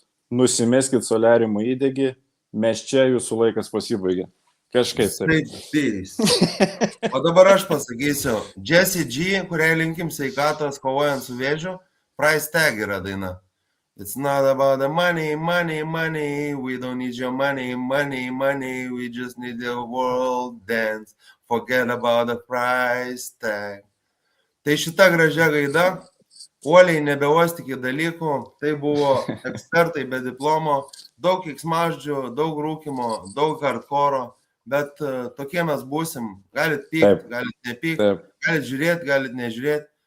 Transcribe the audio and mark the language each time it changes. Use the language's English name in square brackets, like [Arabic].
[Lithuanian] Nusimeskit soliariumą įdegį, Mes čia jūsų laikas pasibaigė. Kažkaip taip. O dabar aš pasakysiu. Jessie G, kuriai linkim sveikatos kovojant su vėžiu, Price Tag yra daina. [English] It's not about the money, we don't need your money, we just need the world dance, forget about the price tag. [Lithuanian] Tai šita gražia gaida, uoliai nebeuostikit dalykų, tai buvo ekspertai be diplomo, daug keiksmažodžių, daug rūkimo, daug hardcore, bet tokie mes būsim. Galit pykti, galit nepykti, galit žiūrėti, galit nežiūrėti.